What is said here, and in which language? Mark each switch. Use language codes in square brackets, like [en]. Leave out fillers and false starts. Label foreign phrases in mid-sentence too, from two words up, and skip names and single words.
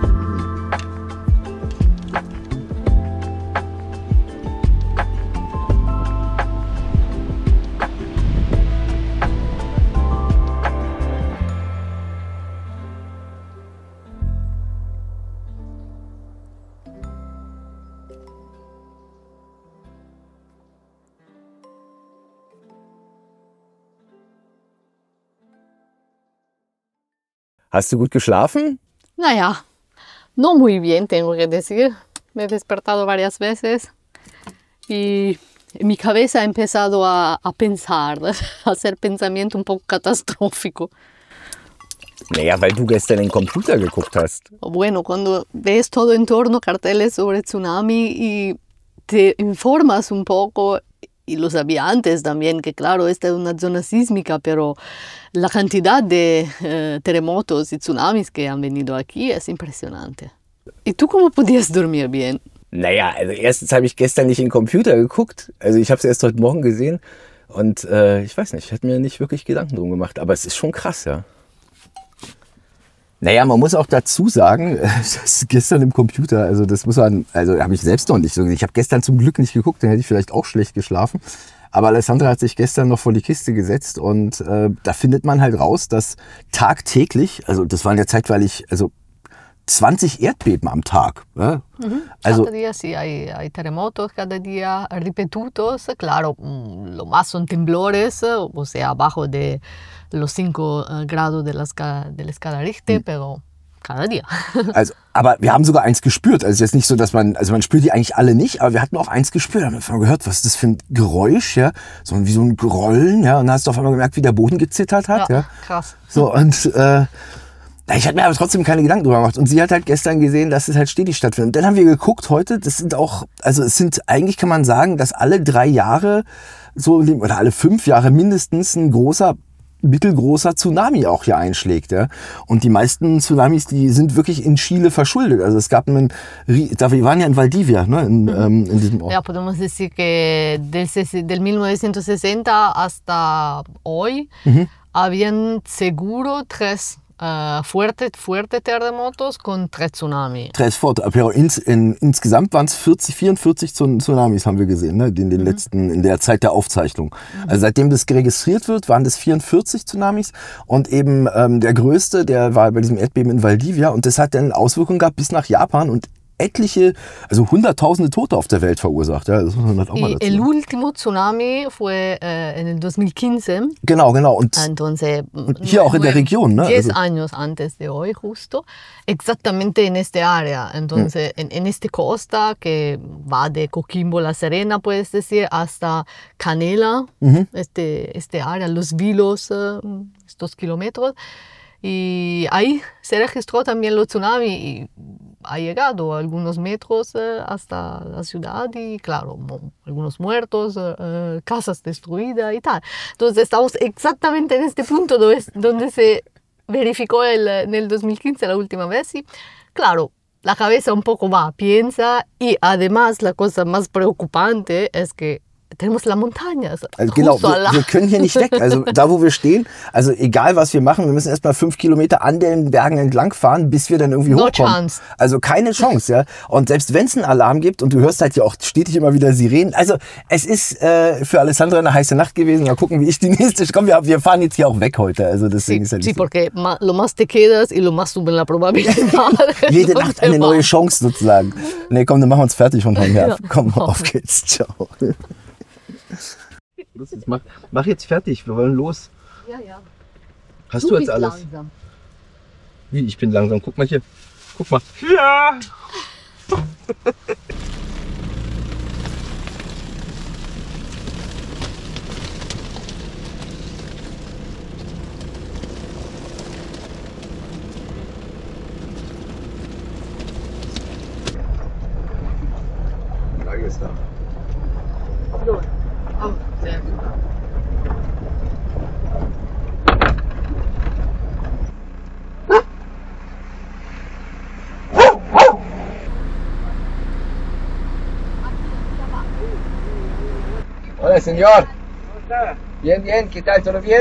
[de] Hast du gut geschlafen? Naja, [es] no muy bien, tengo que decir. Me he despertado varias veces y mi cabeza ha empezado a pensar, a hacer pensamiento un poco catastrófico. [de] Naja, weil du gestern den Computer geguckt hast. [es] Bueno, cuando ves todo en torno, carteles sobre tsunami y te informas un poco, y lo sabía antes también, que claro, esta es una zona sísmica, pero la cantidad de terremotos y tsunamis que han venido aquí es impresionante. ¿Y tú cómo podías dormir bien? [de] Naja, also erstens habe ich gestern nicht in den Computer geguckt. Also ich habe es erst heute Morgen gesehen. Und ich weiß nicht, ich hatte mir nicht wirklich Gedanken drum gemacht. Aber es ist schon krass, ja. Naja, man muss auch dazu sagen, das gestern im Computer, also das muss man, also habe ich selbst noch nicht so gesehen. Ich habe gestern zum Glück nicht geguckt, dann hätte ich vielleicht auch schlecht geschlafen. Aber Alessandra hat sich gestern noch vor die Kiste gesetzt und da findet man halt raus, dass tagtäglich, also das waren ja zeitweilig, also 20 Erdbeben am Tag. Ja? Also, [es] cada día sí hay terremotos, cada día repetidos. Claro, lo más son temblores, o sea, abajo de los 5 grados de la escala Richter, pero cada día. [de] Also, aber wir haben sogar eins gespürt. Also jetzt nicht so, dass man spürt die eigentlich alle nicht, aber wir hatten auch eins gespürt. Da haben wir gehört, was ist das für ein Geräusch, ja? So wie so ein Grollen, ja? Und dann hast du auf einmal gemerkt, wie der Boden gezittert hat, ja? Krass. So, und ich hatte mir aber trotzdem keine Gedanken drüber gemacht. Und sie hat halt gestern gesehen, dass es halt stetig stattfindet. Und dann haben wir geguckt heute, das sind auch, also es sind, eigentlich kann man sagen, dass alle 3 Jahre so, oder alle 5 Jahre mindestens ein mittelgroßer Tsunami auch hier einschlägt. Ja? Und die meisten Tsunamis, die sind wirklich in Chile verschuldet. Also es gab wir waren ja in Valdivia, ne? in diesem Ort. Ja, [es] podemos decir que del 1960 hasta hoy habían seguro 3 fuerte terremotos con 3 Tsunami. [de] Aber insgesamt waren es 44 Tsunamis, haben wir gesehen, ne? In den letzten, in der Zeit der Aufzeichnung. Also seitdem das registriert wird, waren das 44 Tsunamis und eben der größte, der war bei diesem Erdbeben in Valdivia und das hat dann Auswirkungen gehabt bis nach Japan und etliche, also hunderttausende Tote auf der Welt verursacht. Ja, das muss man halt auch mal dazu [es] el último tsunami fue en el 2015. [de] Genau. Und [es] Entonces, [de] hier auch in der Region, ne? [es] 10 años antes de hoy, justo, exactamente en este área. Entonces, en esta costa que va de Coquimbo, La Serena, puedes decir, hasta Canela, este área, Los Vilos, estos kilómetros. Y ahí se registró también los tsunamis y ha llegado a algunos metros hasta la ciudad y claro, algunos muertos, casas destruidas y tal. Entonces estamos exactamente en este punto donde se verificó en el 2015 la última vez y claro, la cabeza un poco piensa y además la cosa más preocupante es que tenemos la montaña. [de] Also genau, wir können hier nicht weg. Also da, wo wir stehen, also egal was wir machen, wir müssen erst mal 5 Kilometer an den Bergen entlang fahren, bis wir dann irgendwie hochkommen. Chance. Also keine Chance, ja. Und selbst wenn es einen Alarm gibt und du hörst halt ja auch stetig immer wieder Sirenen. Also es ist für Alessandra eine heiße Nacht gewesen. Mal gucken, wie ich die nächste. Komm, wir fahren jetzt hier auch weg heute. Also deswegen ist halt [es] sí, porque lo más te quedas y lo más suben la probabilidad. [de] jede Nacht eine neue Chance sozusagen. Nee, komm, dann machen wir uns fertig von heute her. Komm, auf geht's. Ciao. Mach jetzt fertig, wir wollen los. Ja, ja. Hast du jetzt alles? Langsam. Wie, ich bin langsam. Guck mal hier. Guck mal. Ja! Lage ist da. Oh, sehr gut. [es] Hola, señor. Bien, bien, ¿qué tal? ¿Todo bien?